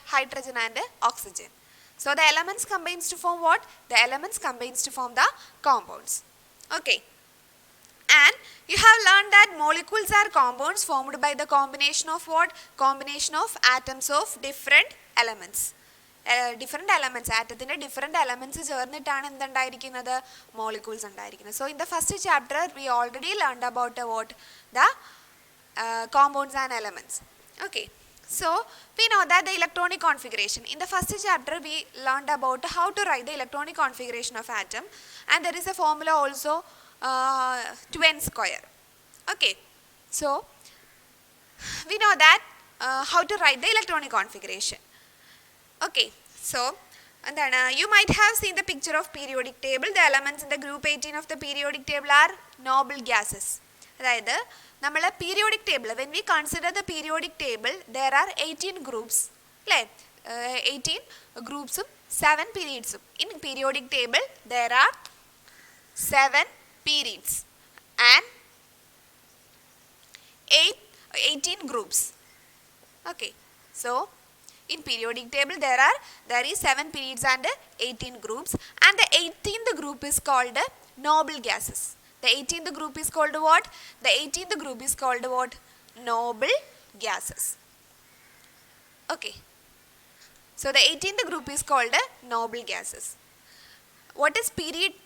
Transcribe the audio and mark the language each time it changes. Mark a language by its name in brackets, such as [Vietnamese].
[English] Hydrogen and oxygen. So the elements combines to form what? The elements combines to form the compounds. Okay. And you have learned that molecules are compounds formed by the combination of what? Combination of atoms of different elements. Different elements, [Malayalam] ആറ്റത്തിൻ്റെ different elements ചേർന്നിട്ടാണ് എന്തുണ്ടായിരിക്കുന്നത്? Molecules ഉണ്ടായിരിക്കുന്നത്. [English] So in the first chapter we already learned about what? The compounds and elements. Okay, so we know that the electronic configuration. In the first chapter we learned about how to write the electronic configuration of atom, and there is a formula also 2n square. Okay, so we know that how to write the electronic configuration. Okay, so and then you might have seen the picture of periodic table. The elements in the group 18 of the periodic table are noble gases. [Malayalam] അതായത് നമ്മൾ [English] Periodic table, when we consider the periodic table there are 18 groups അല്ലേ? [Malayalam] 18 ഗ്രൂപ്പ്സും 7 പീരീഡ്സും. [English] In periodic table there are 7 periods and 18 groups. Okay, so in periodic table there is 7 periods and 18 groups, and the 18th group is called noble gases. The 18th group is called what? The 18th group is called what? Noble gases. Okay, so the 18th group is called noble gases. What is period?